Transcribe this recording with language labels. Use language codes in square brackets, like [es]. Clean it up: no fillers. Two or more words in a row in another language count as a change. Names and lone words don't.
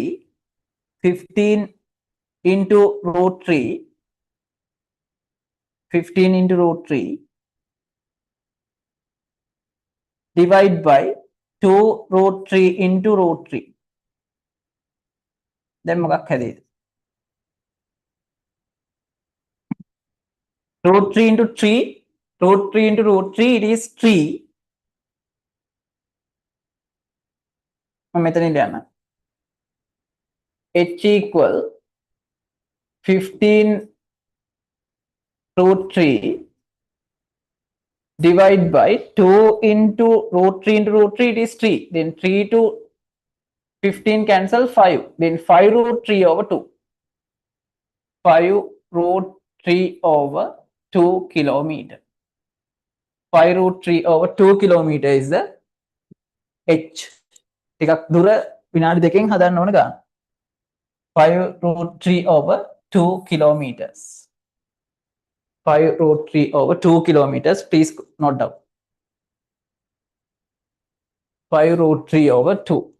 [en] 15 into root 3. 15 into root 3. Divide by 2 root 3 into root 3. [si] Then මොකක් හැදෙයිද? [en] Root 3 into 3. Root 3 into root 3, it is 3. [si] මෙතන ලියන්න. [en] H equal 15 root 3 divide by 2 into root 3 into root 3, it is 3. Then 3 to 15 cancel 5. Then 5 root 3 over 2. 5 root 3 over 2 kilometer. 5 root 3 over 2 kilometer is the h. [si] ටිකක් දුර විනාඩි දෙකෙන් හදන්න ඕන ගන්න. [en] 5 root 3 over 2 kilometers. 5 root 3 over 2 kilometers. Please note down. 5 root 3 over 2.